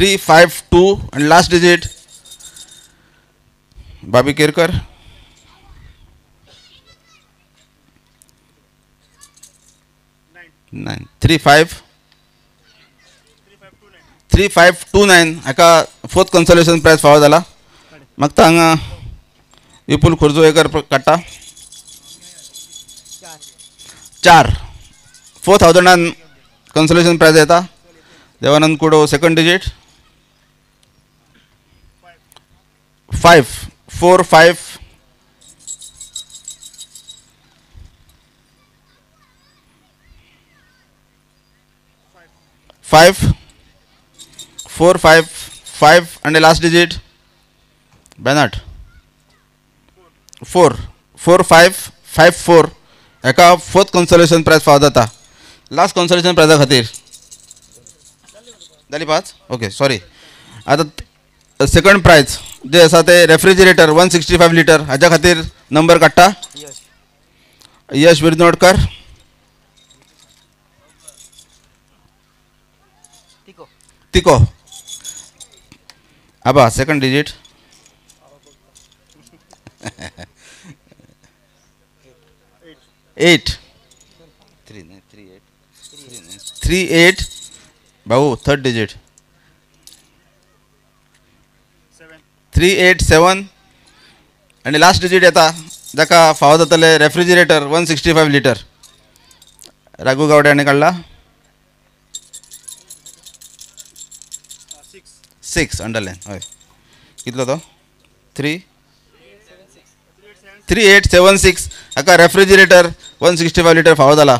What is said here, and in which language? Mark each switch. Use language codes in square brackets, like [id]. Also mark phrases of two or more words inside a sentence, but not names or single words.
[kok] 2352 आणि [en] last digit [kok] बाबी केरकर, 3529 हाका 4th [en] consolation prize [kok] फावो जाला. मागता हांगा विपुल खुर्जोळेकर काडटा 4 4000 [en] consolation prize [kok] येता. देवानंद कुडो [en] 2nd digit [kok] 545 5455 [en] and the last digit [kok] Bernard 44554 एका 4th कन्सोलेशन प्राइज फावो जाता. लास्ट कन्सोलेशन प्राइजा खातीर जाली 5. [en] okay sorry. [kok] आता [en] second prize [kok] जे आसा ते [en] refrigerator 165 litre [kok] हाच्या खातीर नंबर काडटा यश बिरनोडकर. तिको आबा [en] 2nd digit [kok] 38 भाऊ [en] 3rd digit [kok] 387 आणि [en] last digit [kok] येता जाका फावो जातले [en] refrigerator 165 litre [kok] राघू गावडे हाणें काडला 6 अंडरलाइन. हय कितलो तो 3876 हाका [en] refrigerator 165 litre [kok] फावो जाला.